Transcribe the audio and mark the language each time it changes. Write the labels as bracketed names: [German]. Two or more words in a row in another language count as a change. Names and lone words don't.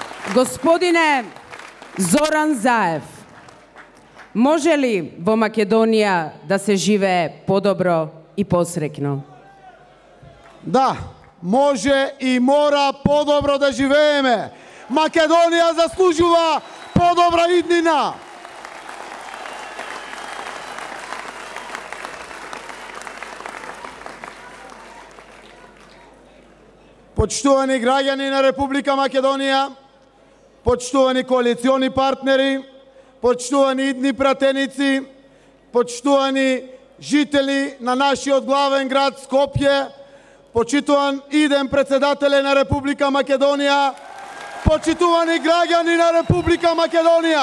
[Macedonian] Gospodine Zoran Zaev, može li vo Makedonija da se žive podobro i posrekno? Da, može i mora podobro da živeme. Makedonija zaslužuva podobra idnina. Почтувани граѓани на Република Македонија, почтувани коалициони партнери, почтувани идни пратеници, почтувани жители на нашиот главен град Скопје, почитуван иден председателе на Република Македонија, почитувани граѓани на Република Македонија.